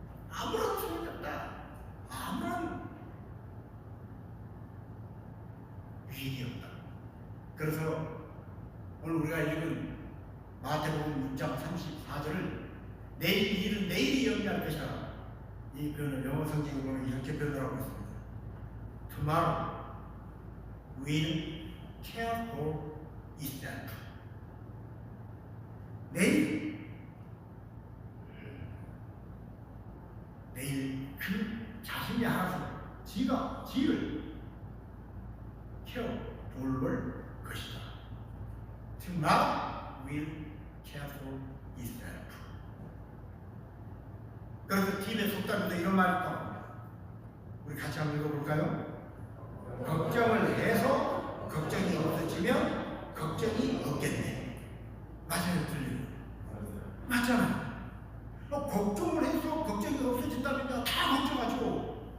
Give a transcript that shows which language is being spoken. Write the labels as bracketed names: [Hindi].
[Korean] 아무런 소용이 없다. 아무런 유익이 없다. 그래서 오늘 우리가 읽은 마태복음 6장 34절을 내일 일은 내일이 영리할 것이라 이 표현을 영어 성경에 보면 이렇게 표현하고 있습니다. [English] Tomorrow will care for itself. [Korean] 내일 그 자신이 알아서 지를 돌볼 것이다. [English] Tomorrow will care for itself. [Korean] 그래서 TV에 속담에도 이런 말이 있다고. 우리 같이 한번 읽어볼까요? 걱정을 해서 걱정이 없어지면 걱정이 없겠네. 맞아요, 틀려요. 맞잖아요. 걱정을 해서 걱정이 없어진다면 다 걱정하죠.